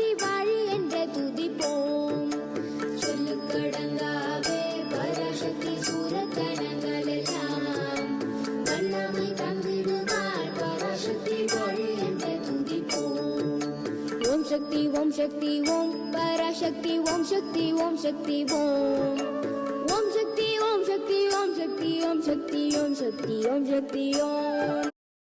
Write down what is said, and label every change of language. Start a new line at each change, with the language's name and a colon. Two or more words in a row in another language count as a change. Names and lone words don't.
Tamil: வாழி என்று துதிப்போம் சொல்லுக்கடங்காவே பராசக்தி சூரத்தனங்கள் எல்லாம் வல்லமை தந்திடுவாள் பராசக்தி வாழி என்று துதிப்போம் ஓம் சக்தி ஓம் சக்தி ஓம் பராசக்தி ஓம் சக்தி ஓம் சக்தி ஓம்
Sanskrit: ओम शक्ति ओम शक्ति ओम शक्ति ओम शक्ति ओम शक्ति ओम शक्ति ओम